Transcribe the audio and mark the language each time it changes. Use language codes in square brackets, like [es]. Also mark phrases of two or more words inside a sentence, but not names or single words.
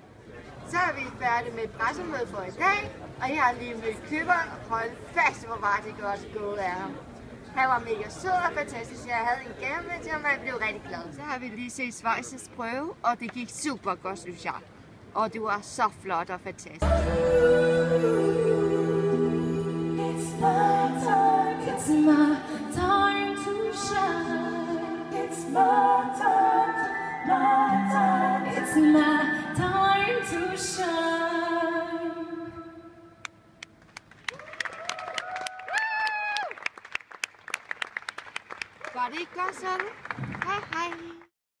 [da] Så er vi færdige med pressemødet for i dag, og jeg har lige mødt køberen og holdt fast, hvor var det godt gået af ham. Han var mega sød og fantastisk. Jeg havde en gave med til ham, og jeg blev rigtig glad. Så har vi lige set Schweiz's prøve, og det gik super godt, synes jeg. Og det var så flot og fantastisk. [en] It's my time to shine. It's my time, it's my time to shine. [da] Var det ikke godt sådan? Hej hej.